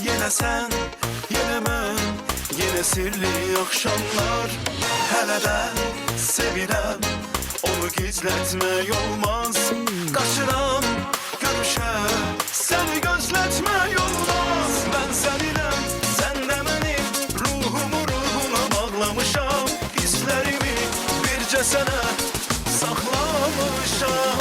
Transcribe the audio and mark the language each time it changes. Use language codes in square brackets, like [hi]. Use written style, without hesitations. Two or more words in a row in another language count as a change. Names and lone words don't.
[tr] sen, yine ben, yine sirli akşamlar. [az] Hele de sevirəm, onu gizletmək olmaz. Qaçıram görüşə, səni gözlətmək olmaz. Mən səninəm, sən də mənim, ruhumu ruhuna bağlamışam. Hisslərimi bircə sənə saxlamışam.